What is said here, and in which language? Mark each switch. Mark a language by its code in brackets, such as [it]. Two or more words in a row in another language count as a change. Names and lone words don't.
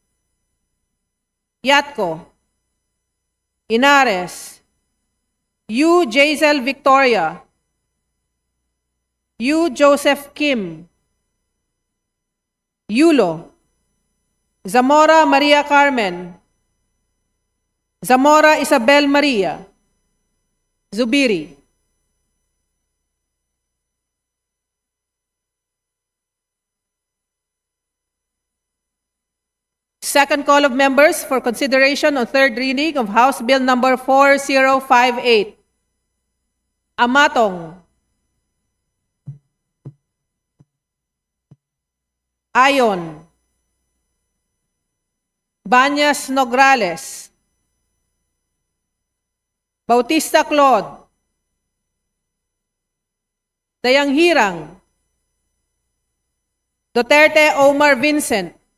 [en] Yatko, Inares, Yu Jazel Victoria, Yu Joseph Kim, Yulo, Zamora Maria Carmen, Zamora Isabel Maria, Zubiri. Second call of members for consideration on third reading of House Bill number 4058. Amatong, Ayon, Banyas Nograles, Bautista Claude, Dayang Hirang, Duterte Omar Vincent,